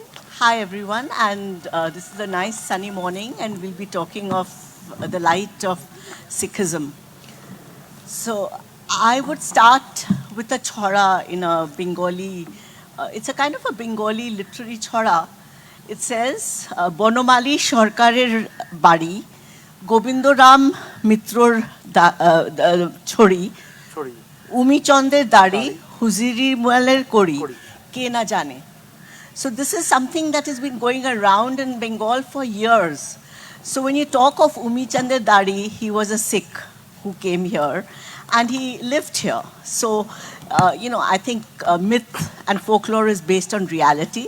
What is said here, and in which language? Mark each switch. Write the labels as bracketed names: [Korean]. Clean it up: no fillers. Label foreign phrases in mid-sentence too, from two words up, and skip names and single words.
[English] Hi everyone, and this is a nice sunny morning, and we'll be talking of the light of Sikhism. So I would start with a chora in a Bengali. It's a kind of a Bengali literary chora. It says, [Bangla] বনমালী সরকারের বাড়ি, গোবিন্দরাম মিত্রের ছড়ি, উমি চাঁদের দাড়ি, হুজুরী মলের করি, কে না জানে. [English] So this is something that has been going around in Bengal for years. So when you talk of Umi Chandra Dari, he was a Sikh who came here and he lived here. So, I think myth and folklore is based on reality.